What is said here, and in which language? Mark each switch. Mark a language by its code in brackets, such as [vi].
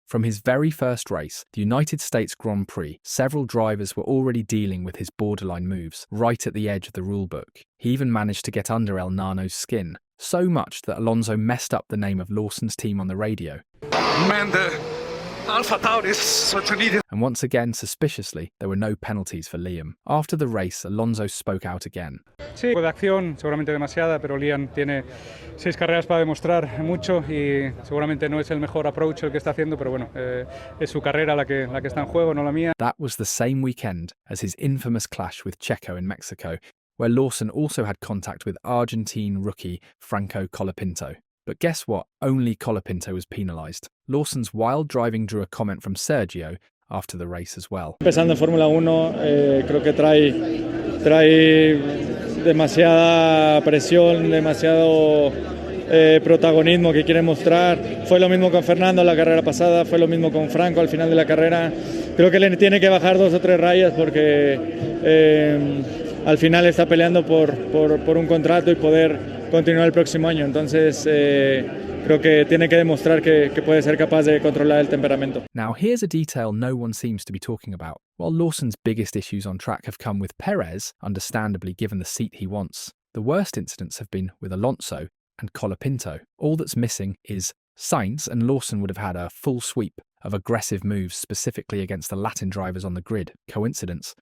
[en] From his very first race, the United States Grand Prix, several drivers were already dealing with his borderline moves, right at the edge of the rulebook. He even managed to get under El Nano's skin, so much that Alonso messed up the name of Lawson's team on the radio. Man, AlphaTauri is such an idiot. And once again, suspiciously, there were no penalties for Liam. After the race, Alonso spoke out again. [es] Sí, de acción, seguramente demasiada, pero Liam tiene 6 carreras para demostrar mucho y seguramente no es el mejor approach el que está haciendo, pero bueno, es su carrera la que está en juego, no la mía. [en] That was the same weekend as his infamous clash with Checo in Mexico, where Lawson also had contact with Argentine rookie Franco Colapinto. But guess what? Only Colapinto was penalised. Lawson's wild driving drew a comment from Sergio after the race as well. [es] Empezando en Fórmula 1, creo que trae demasiada presión, demasiado protagonismo que quiere mostrar. Fue lo mismo con Fernando la carrera pasada, fue lo mismo con Franco al final de la carrera. Creo que le tiene que bajar 2 o 3 rayas porque al final está peleando por un contrato y poder continuar el próximo año. Entonces creo que tiene que demostrar que puede ser capaz de controlar el temperamento. [en] Now here's a detail no one seems to be talking about. While Lawson's biggest issues on track have come with Perez, understandably given the seat he wants, the worst incidents have been with Alonso and Colapinto. All that's missing is Sainz, and Lawson would have had a full sweep of aggressive moves specifically against the Latin drivers on the grid. Coincidence?